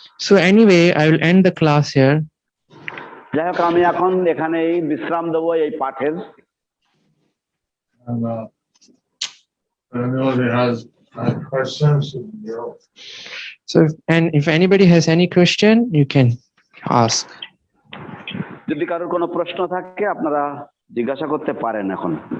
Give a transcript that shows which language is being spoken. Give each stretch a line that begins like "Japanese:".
English: So anyway, I will end the class here.
Bangla: যাই হোক, আমি এখন এখানেই বিশ্রাম দেবো এই পাঠের।
English: And if anybody has questions, So if anybody has any question, you can ask.
Bangla: যদি কারোর কোনো প্রশ্ন থাকে আপনারা জিজ্ঞাসা করতে পারেন এখন।